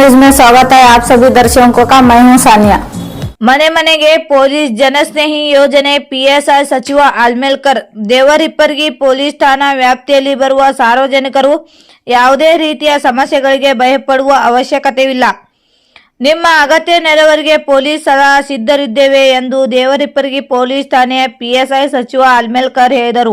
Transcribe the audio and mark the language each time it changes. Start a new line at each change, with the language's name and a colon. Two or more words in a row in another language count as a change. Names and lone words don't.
Hindi: में स्वागत है आप सभी दर्शकों का। मैं हूं सानिया।
Kannada: ಮನೆ ಮನೆಗೆ ಪೊಲೀಸ್ ಜನಸ್ನೇಹಿ ಯೋಜನೆ ಪಿಎಸ್ಐ ಸಚಿವ ಆಲ್ಮೇಲ್ಕರ್ ದೇವರಿಪ್ಪರ್ಗಿ ಪೊಲೀಸ್ ಠಾಣಾ ವ್ಯಾಪ್ತಿಯಲ್ಲಿ ಬರುವ ಸಾರ್ವಜನಿಕರು ಯಾವುದೇ ರೀತಿಯ ಸಮಸ್ಯೆಗಳಿಗೆ ಭಯಪಡುವ ಅವಶ್ಯಕತೆಯಿಲ್ಲ. ನಿಮ್ಮ ಅಗತ್ಯ ನೆರವಿಗೆ ಪೊಲೀಸ್ ಸದಾ ಸಿದ್ಧರಿದ್ದೇವೆ ಎಂದು ದೇವರಿಪ್ಪರ್ಗಿ ಪೊಲೀಸ್ ಠಾಣೆಯ ಪಿಎಸ್ಐ ಸಚಿವ ಆಲ್ಮೇಲ್ಕರ್ ಹೇಳಿದರು.